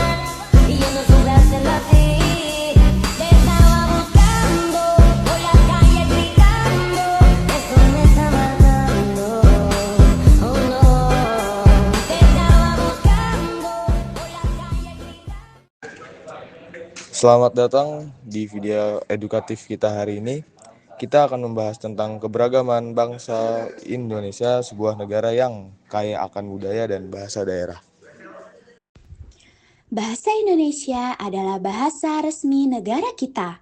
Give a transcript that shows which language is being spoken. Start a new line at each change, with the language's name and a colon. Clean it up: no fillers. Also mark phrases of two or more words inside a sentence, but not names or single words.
Spanish: Y yo no supe hacerlo así. Te estaba buscando, por la calle gritando. Eso me está matando, oh no. Te estaba buscando, por la calle gritando.
Indonesian: Selamat datang di video edukatif kita hari ini. Kita akan membahas tentang keberagaman bangsa Indonesia, sebuah negara yang kaya akan budaya dan bahasa daerah. Bahasa Indonesia adalah bahasa resmi negara kita.